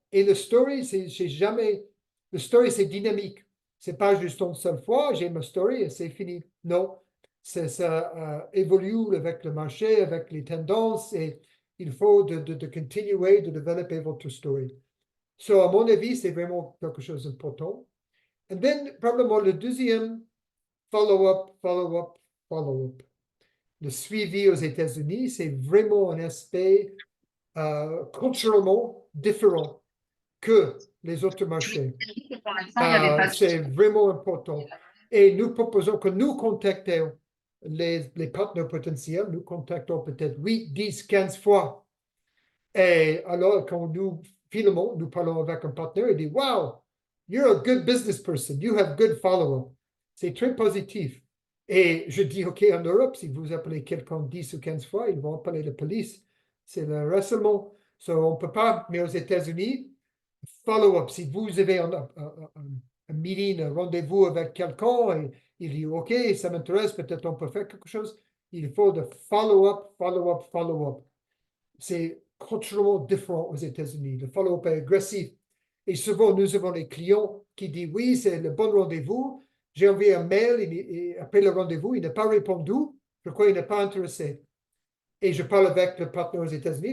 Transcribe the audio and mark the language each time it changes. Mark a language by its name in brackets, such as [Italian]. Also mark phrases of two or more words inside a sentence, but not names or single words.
[French] Et le story, le story, c'est dynamique. C'est pas juste une seule fois, j'ai ma story et c'est fini. Non, ça évolue avec le marché, avec les tendances, et il faut de continuer de développer votre story. So, à mon avis, c'est vraiment quelque chose d'important. [English] And then, [French] probablement, le deuxième, [English] follow-up, follow-up, follow-up. [French] Le suivi aux États-Unis, c'est vraiment un aspect culturellement différent que les autres marchés. C'est vraiment important. Et nous proposons que nous contactions les partenaires potentiels, nous contactons peut-être 8, 10, 15 fois. Et alors, quand nous filmons, nous parlons avec un partenaire, il dit, [English] wow, you're a good business person, you have good follow-up. [French] C'est très positif. Et je dis, OK, en Europe, si vous appelez quelqu'un 10 ou 15 fois, ils vont appeler la police. C'est le harcèlement. So, on ne peut pas, mais aux États-Unis, follow-up. Si vous avez un meeting, un rendez-vous avec quelqu'un et il dit OK, ça m'intéresse, peut-être on peut faire quelque chose, il faut de [English] follow-up, follow-up, follow-up. [French] C'est culturellement différent aux États-Unis. Le follow-up est agressif. Et souvent, nous avons des clients qui disent oui, c'est le bon rendez-vous. J'ai envoyé un mail et après le rendez-vous, il n'a pas répondu. Je crois qu'il n'est pas intéressé. Et je parle avec le partenaire aux États-Unis.